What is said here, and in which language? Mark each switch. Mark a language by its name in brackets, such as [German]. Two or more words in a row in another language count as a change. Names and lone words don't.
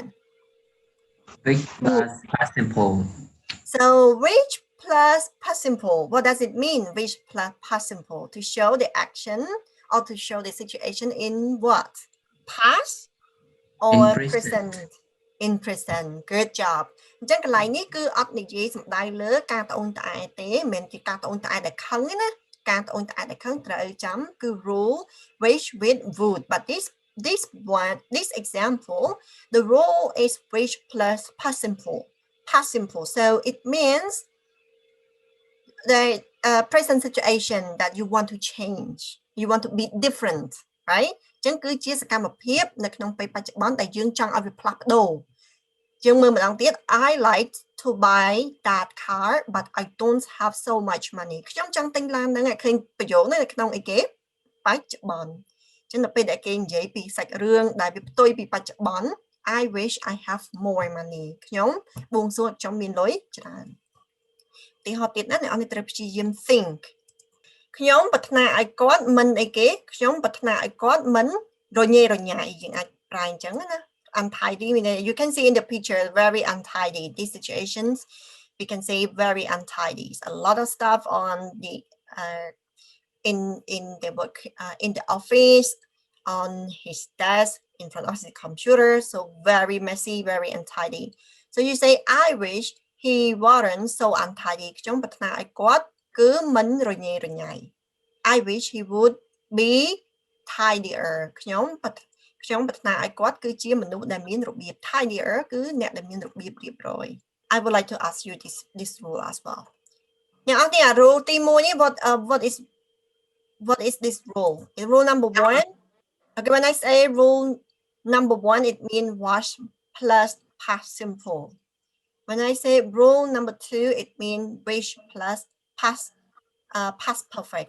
[English] Wish plus past simple. So wish plus past simple. What does it mean? Wish plus past simple to show the action or to show the situation in what? Past or present? In present good job [Khmer] អញ្ចឹងកន្លែងនេះគឺអត់និយាយសំដៅលើការត្អូញត្អែទេមិនមែនជាការត្អូញត្អែដែលខឹងទេណាការត្អូញត្អែដែលខឹងត្រូវចាំគឺ [English] rule wish with would but this example the rule is wish plus past simple so it means the present situation that you want to change you want to be different right [Khmer] ចឹងគឺជាសកម្មភាពនៅក្នុងពេលបច្ចុប្បន្នដែលយើងចង់ឲ្យវាផ្លាស់ប្ដូរយើង មើលម្ដងទៀត [English] I like to buy that car but I don't have so much money [Khmer] ខ្ញុំចង់ទិញឡានហ្នឹងឲ្យឃើញប្រយោគនេះនៅក្នុងអីគេ បច្ចុប្បន្នចឹងដល់ពេលដែលគេនិយាយពីសាច់រឿងដែលវាផ្ទុយពីបច្ចុប្បន្ន [English] I wish I have more money [Khmer] ខ្ញុំបួងសួងខ្ញុំមានលុយច្រើនទីហោទៀតណាអ្នកនរត្រូវព្យាយាម think ខ្ញុំប្រាថ្នាឲ្យគាត់មិនអីគេខ្ញុំប្រាថ្នាឲ្យគាត់មិនរញ៉េរញ៉ៃយើងអាចប្រើអញ្ចឹងណា [English] untidy you can see in the picture very untidy these situations we can say very untidy a lot of stuff on the in the work in the office on his desk in front of his computer so very messy very untidy so you say I wish he wasn't so untidy [Khmer] ខ្ញុំប្រាថ្នាឲ្យគាត់គឺមិនរញ៉េរញ៉ៃ [English] I wish he would be tidier [Khmer] ខ្ញុំប្រាថ្នាឲ្យ គាត់គឺជាមនុស្សដែលមានរបៀប [English] tidier [Khmer] គឺអ្នកដែលមានរបៀបរៀបរយ [English] I would like to ask you this rule as well [Khmer] អ្នកអរគ្នា [English] rule [Khmer] ទី1នេះ [English] what is this rule rule number 1 okay when I say rule number 1 it means wash plus past simple when I say rule number 2 it means wish plus past perfect.